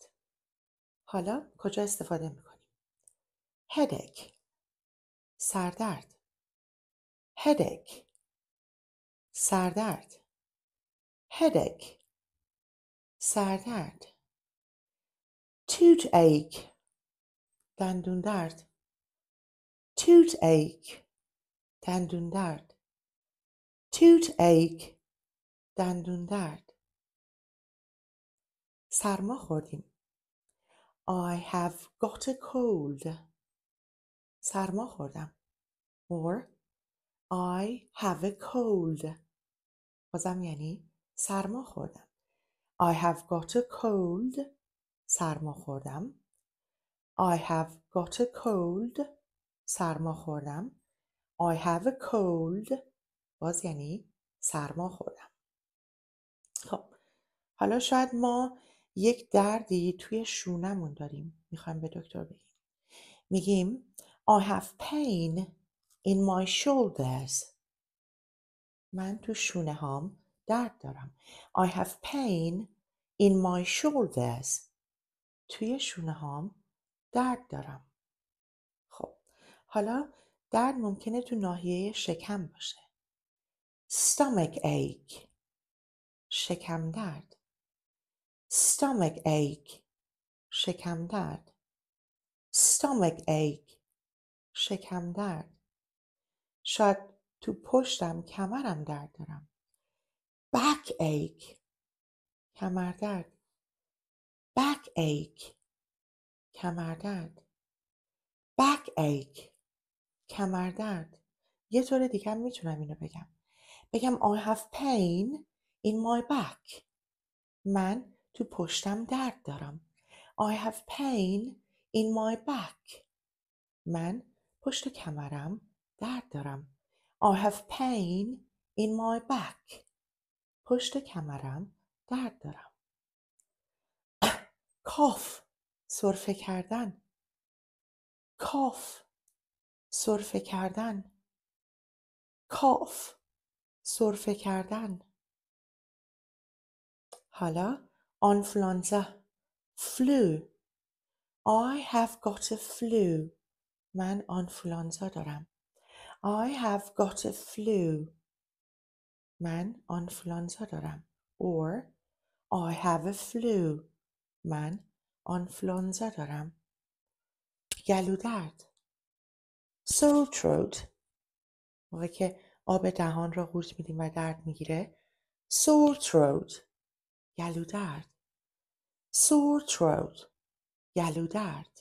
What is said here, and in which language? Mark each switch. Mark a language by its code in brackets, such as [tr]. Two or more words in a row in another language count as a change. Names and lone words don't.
[fa] حالا کجا استفاده میکنیم headache سردرد headache سردرد headache سردرد toothache دندون درد toothache دندون درد toothache دندون درد. سرما خوردیم. [en] I have got a cold. [fa] سرما خوردم. [en] Or I have a cold. [fa] بازم یعنی سرما خوردم. [en] I have got a cold. [fa] سرما خوردم. [en] I have got a cold. [fa] سرما خوردم. [en] I have a cold. [fa] باز یعنی سرما خوردم. خب حالا شاید ما یک دردی توی شونمون داریم. میخوایم به دکتر بگیم. میگیم [en] I have pain in my shoulders. [fa] من تو شونه هام درد دارم. [en] I have pain in my shoulders. [fa] توی شونه هام درد دارم. خب حالا درد ممکنه تو ناحیه شکم باشه. [en] Stomach ache. [fa] شکم درد. [en] Stomach ache. [fa] شکم درد. [en] Stomach ache. [fa] شکم درد. شاید تو پشتم کمرم درد دارم. [en] Back ache. [fa] کمر درد. [en] Back ache. [fa] کمر درد. [en] Back ache. [fa] کمر درد. یه طور دیگه هم میتونم اینو بگم [en] I have pain in my back. [fa] من تو پشتم درد دارم. [en] I have pain in my back. [fa] من پشت کمرم درد دارم. [en] I have pain in my back. [fa] پشت کمرم درد دارم. کاف سرفه کردن. کاف سرفه کردن. کاف سرفه کردن. حالا آنفلانزا flu. [en] I have got a flu. [fa] من آنفلانزا دارم. [en] I have got a flu. [fa] من آنفلانزا دارم. [en] Or I have a flu. [fa] من آنفلانزا دارم. گلودرد. [en] Sore throat. [fa] موقعی که آب دهان را قورت میدیم و درد میگیره. [en] Sore throat. گلودرد. Sore throat. گلودرد.